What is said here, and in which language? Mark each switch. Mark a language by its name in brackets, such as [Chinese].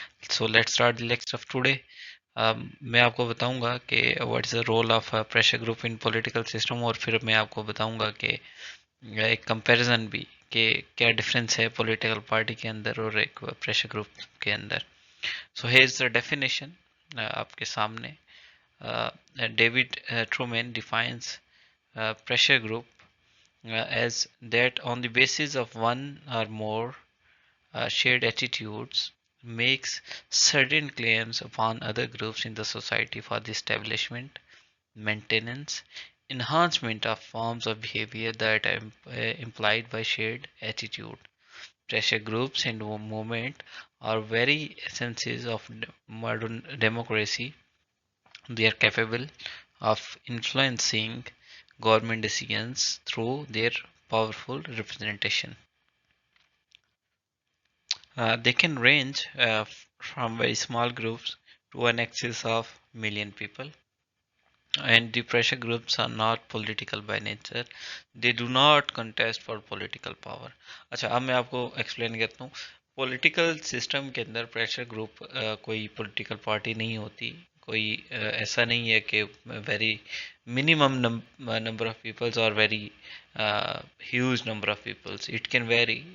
[English] So let's start the lecture of today. [Hindi] मैं आपको बताऊंगा कि [English] what is the role of pressure group in political system, [Hindi] और फिर मैं आपको बताऊंगा कि एक कंपैरिजन भी कि क्या डिफरेंस है पॉलिटिकल पार्टी के अंदर और एक प्रेशर ग्रुप के अंदर। [English] so here is the definition [Hindi] आपके सामने। [English] David Truman defines pressure group as that on the basis of one or more shared attitudes makes certain claims upon other groups in the society for the establishment, maintenance, enhancement of forms of behavior that are implied by shared attitude. Pressure groups and movement are very essences of modern democracy. They are capable of influencing government decisions through their powerful representation. They can range from very small groups to an excess of million people. And the pressure groups are not political by nature. They do not contest for political power. [Hindi] अच्छा, अब मैं आपको explain करता हूँ। Political system के अंदर pressure group कोई political party नहीं होती। कोई ऐसा नहीं है कि [English] Very minimum number of peoples और very huge number of peoples. It can vary.